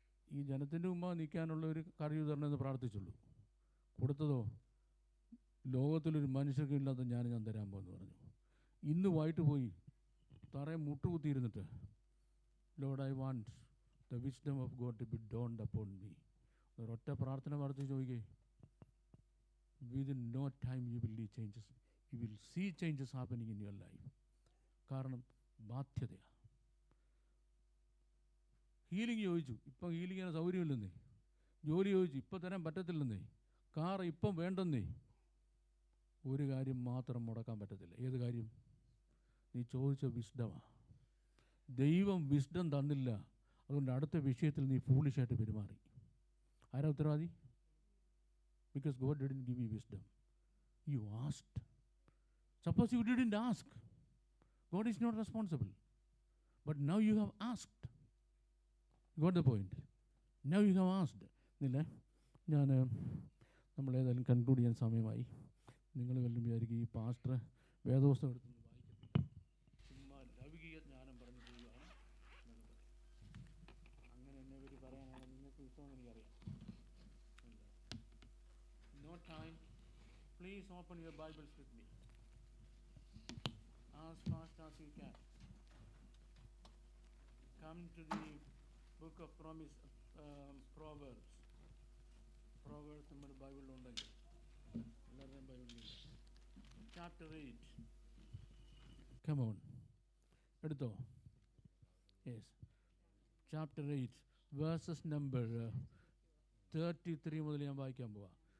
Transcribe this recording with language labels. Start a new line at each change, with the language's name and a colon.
Malayalam: ഈ ജനത്തിൻ്റെ മുമ്പ് നിൽക്കാനുള്ള ഒരു കറി തരണം എന്ന് പ്രാർത്ഥിച്ചുള്ളൂ. കൊടുത്തതോ ലോകത്തിലൊരു മനുഷ്യർക്കും ഇല്ലാത്ത ജ്ഞാനം ഞാൻ തരാൻ പോകുമെന്ന് പറഞ്ഞു. ഇന്ന് വൈകിട്ട് പോയി തറയെ മുട്ടുകുത്തിയിരുന്നിട്ട്,
English: Lord I want the wisdom of God to be donned upon me.
Malayalam: ഒരൊറ്റ പ്രാർത്ഥന പ്രാർത്ഥിച്ച് ചോദിക്കേ,
English: Within no time you will see changes. You will see changes happening in your life.
Malayalam: കാരണം ബാധ്യതയാണ്. ഹീലിംഗ് ചോദിച്ചു, ഇപ്പം ഹീലിങ്ങിന് സൗകര്യമില്ലെന്നേ. ജോലി ചോദിച്ചു, ഇപ്പം തരാൻ പറ്റത്തില്ലെന്നേ. കാർ ഇപ്പം വേണ്ടെന്നേ. ഒരു കാര്യം മാത്രം മുടക്കാൻ പറ്റത്തില്ല. ഏത് കാര്യം? നീ ചോദിച്ച വിസ്ഡമാണ്. ദൈവം വിസ്ഡം തന്നില്ല, അതുകൊണ്ട് അടുത്ത വിഷയത്തിൽ നീ ഫൂളിഷായിട്ട് പെരുമാറി. ആരാ ഉത്തരവാദി?
English: because God didn't give you wisdom. You asked. Suppose you didn't ask. God is not responsible. But now you have asked. Got the point? Now you have asked.
Malayalam: ഇല്ലേ, നമ്മളേതായാലും കൺക്ലൂഡ് ചെയ്യാൻ സമയമായി. നിങ്ങൾ വല്ലതും വിചാരിക്കും ഈ പാസ്റ്റർ വേദപുസ്തകം എടുത്തൊന്ന് വായിക്കും, ചുമ്മാ ലൗകിക ജ്ഞാനം പറഞ്ഞു പോവുകയാണ്. അങ്ങനെ എന്നെ പറ്റി പറയാനാണ് നിങ്ങൾക്ക് ഇഷ്ടമെന്ന് എനിക്കറിയാം.
English: No time. Please open your Bibles with me. As fast as you can. Come to the book of Proverbs.
Malayalam: Proverbs നമ്മുടെ ബൈബിളിലുണ്ടെങ്കിൽ എല്ലാവരുടെയും ബൈബിളിൽ chapter 8.
English: Come on.
Malayalam: എടുത്തോ? Yes. Chapter 8 verses number 33 മുതൽ ഞാൻ വായിക്കാൻ പോവാം.